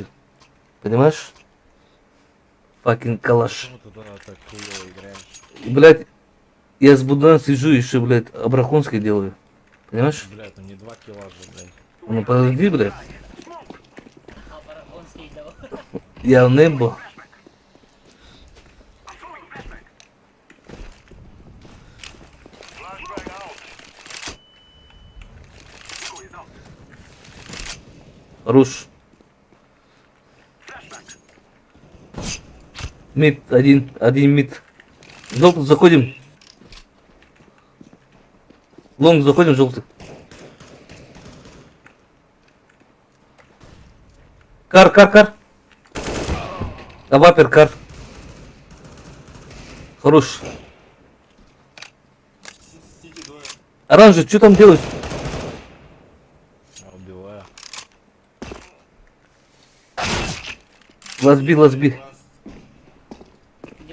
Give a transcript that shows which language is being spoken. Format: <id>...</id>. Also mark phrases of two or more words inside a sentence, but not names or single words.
<ru>Понимаешь? Факин калаш. Почему ты тогда так хуёво играешь? И, блядь, я с Будана сижу еще, блядь, Абрахонской делаю. Понимаешь? Блядь, ну не 2 килла же, блядь. Ну подожди, блядь. А парагонский дал. Я в небо.</ru> <en>Flashbang out. Echo is out.</en> <ru>Хорош. Мид, один мид. Желтый, заходим. Лонг, заходим, желтый. Кар. Авапер, кар. Хорош. Оранжевый, что там делать? Я убиваю. Лазби. Нихуя</ru>